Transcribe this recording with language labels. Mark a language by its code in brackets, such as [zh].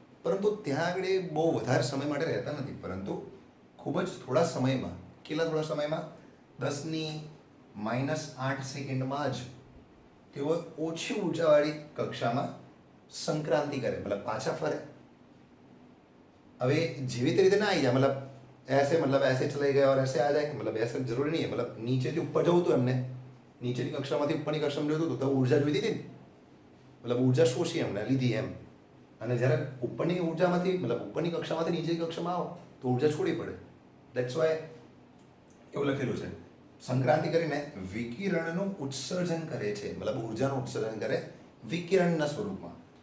[gu] પરંતુ ત્યાં આગળ એ બહુ વધારે સમય માટે રહેતા નથી, પરંતુ ખૂબ જ થોડા સમયમાં, કેટલા થોડા સમયમાં 10⁻⁸ સેકન્ડમાં જ તેઓ ઓછી ઉર્જાવાળી કક્ષામાં સંક્રાંતિ કરે, મતલબ પાછા ફરે. હવે જેવી રીતે ના આવી જાય, [hi] મતલબ ऐसे चले गए और ऐसे आ जाए, मतलब ऐसे जरूरी नहीं है. [gu] मतलब નીચેથી ઉપર જવું હતું એમને, નીચેની કક્ષામાંથી ઉપરની કક્ષામાં જવું હતું તો ઉર્જા જોઈતી હતી ને, મતલબ ઉર્જા શોષી એમને લીધી એમ. અને જ્યારે ઉપરની ઉર્જામાંથી મતલબ ઉપરની કક્ષામાંથી નીચેની કક્ષામાં આવો તો ઉર્જા છોડી પડે. દેટ્સ વાય એવું લખેલું છે. સંક્રાંતિ કરીને વિકિરણનું ઉત્સર્જન કરે છે, મતલબ ઉર્જાનું ઉત્સર્જન કરે વિકિરણના સ્વરૂપમાં.